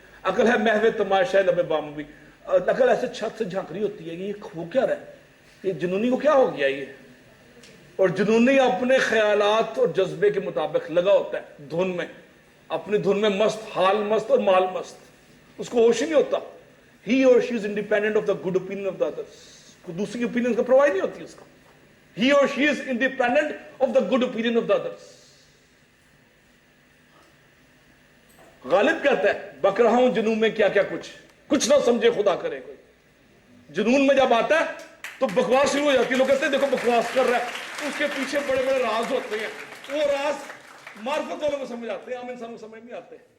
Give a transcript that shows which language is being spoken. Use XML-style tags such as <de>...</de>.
<ur>عقل ہے محو تماشا لب بام بھی. عقل ایسے چھت سے جھانک رہی ہوتی ہے کہ یہ ہو کیا رہا ہے، یہ جنونی کو کیا ہو گیا یہ. اور جنونی اپنے خیالات اور جذبے کے مطابق لگا ہوتا ہے دھن میں، اپنی دھن میں مست، حال مست اور مال مست. اس کو ہوش ہی نہیں ہوتا.</ur> <en>He or she is independent of the good opinion of the others.</en> <ur>دوسری opinions کا پرواہ نہیں ہوتی اس کا.</ur> <en>He or she is independent of the good opinion of the others.</en> <ur>غالب کہتا ہے بک رہا ہوں جنون میں کیا کیا کچھ نہ سمجھے خدا کرے کوئی. جنون میں جب آتا ہے تو بکواس شروع ہو جاتی ہے. لوگ کہتے ہیں دیکھو بکواس کر رہا ہے, اس کے پیچھے بڑے بڑے راز ہوتے ہیں. وہ راز معرفت والوں کو سمجھ آتے ہیں, عام انسان کو سمجھ نہیں آتے.</ur>